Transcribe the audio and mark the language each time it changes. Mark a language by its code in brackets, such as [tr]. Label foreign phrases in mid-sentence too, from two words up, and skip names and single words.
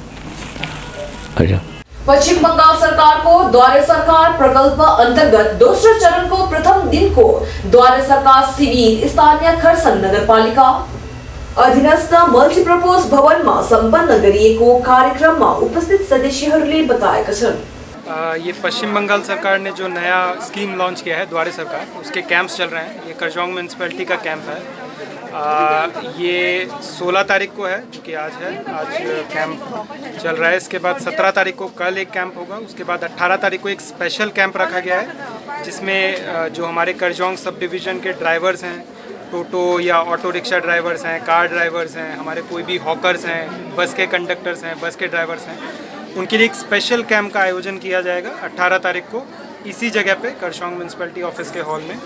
[ne] पश्चिम बंगाल सरकारको द्वारे सरकार प्रकल्प अन्तर्गत दोस्रो चरणको प्रथम दिनको द्वारे सरकार शिविर स्थानीय खरसाङ नगरपालिका अधीनस्थ मल्टिपर्पज भवनमा सम्पन्न गरिएको कार्यक्रममा उपस्थित सदस्यहरूले बताएका छन्। [hi] ये पश्चिम बंगाल सरकार ने जो नया [en] scheme launch [hi] किया है द्वारे सरकार, उसके कैंप्स चल रहे हैं। ये करजोंग म्यूनसिपैलिटी का कैंप है। ये 16 तारीख को है, जो कि आज है, आज कैंप चल रहा है। इसके बाद 17 तारीख को कल एक कैंप होगा। उसके बाद 18 तारीख को एक [en] special camp [hi] रखा गया है, जिसमें जो हमारे करजोंग [en] sub division [hi] के ड्राइवर्स हैं, टोटो या [en] auto rickshaw drivers [hi] हैं, [en] car drivers [hi] हैं, हमारे कोई भी हॉकर्स हैं, बस के कंडक्टर्स हैं, बस के ड्राइवर्स हैं, उनके लिए एक [en] special camp [hi] का आयोजन किया जाएगा 18 तारीख को इसी जगह पे करजोंग [en] municipality office [hi] के हॉल में।